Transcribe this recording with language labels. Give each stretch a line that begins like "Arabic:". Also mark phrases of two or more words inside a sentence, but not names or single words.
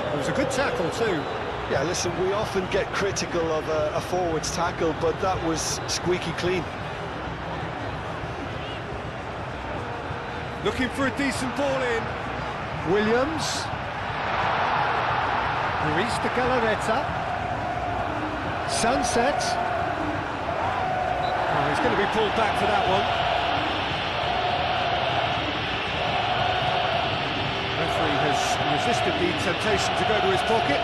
English: It was a good tackle too. Yeah, listen, we often get critical of a forward's tackle, but that was squeaky clean. Looking for a decent ball in. Williams. Ruiz de Galarreta. Sunset. Oh, he's going to be pulled back for that one. Referee has resisted the temptation to go to his pocket.